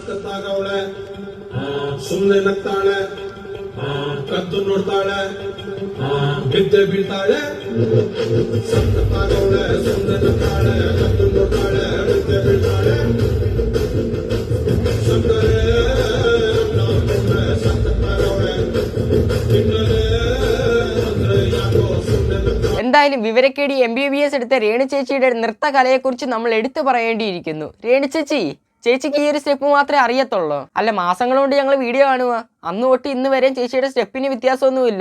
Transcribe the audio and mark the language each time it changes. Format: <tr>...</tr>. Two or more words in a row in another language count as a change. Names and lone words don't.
<kn>ಸತ್ತತ್ತಾಗವಳೆ ಸುಮ್ಮನೆ ನಗ್ತಾಳೆ ಕತ್ತು ನೋಡ್ತಾಳೆ ಬಿದ್ದೆ ಬೀಳ್ತಾಳೆ ಸತ್ತತ್ತಾಗವಳೆ ಸುಮ್ಮನೆ ನಗ್ತಾಳೆ ಕತ್ತು ನೋಡ್ತಾಳೆ ಬಿದ್ದೆ ಬೀಳ್ತಾಳೆ</kn> <ml>എന്തായാലും വിവരക്കേടി MBBS എടുത്ത രേണു ചേച്ചിയുടെ നൃത്ത കലയെക്കുറിച്ച് നമ്മൾ എടുത്തു പറയേണ്ടിയിരിക്കുന്നു. രേണു ചേച്ചിക്ക് ഈ ഒരു സ്റ്റെപ്പ് മാത്രമേ അറിയത്തുള്ളൂ. അല്ല, മാസങ്ങൾ കൊണ്ട് ഞങ്ങൾ വീഡിയോ കാണുക, അന്ന് തൊട്ട് ഇന്ന് വരെ ചേച്ചിയുടെ സ്റ്റെപ്പിന് വ്യത്യാസമൊന്നുമില്ല.</ml>